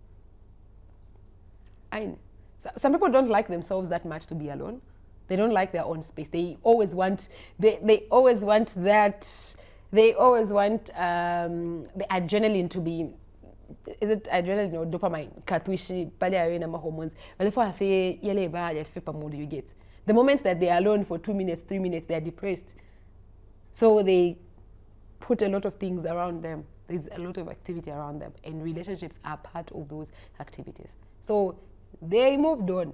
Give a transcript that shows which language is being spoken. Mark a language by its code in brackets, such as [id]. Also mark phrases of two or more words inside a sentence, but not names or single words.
[en] Some people don't like themselves that much to be alone. They don't like their own space. They always want, they always want that, they always want the adrenaline to be, is it adrenaline or dopamine? [bem] Katwishi, pale awe na hormones. [en] You get. The moment that they are alone for 2 minutes, 3 minutes, they are depressed. So they put a lot of things around them. There's a lot of activity around them, and relationships are part of those activities. So they moved on.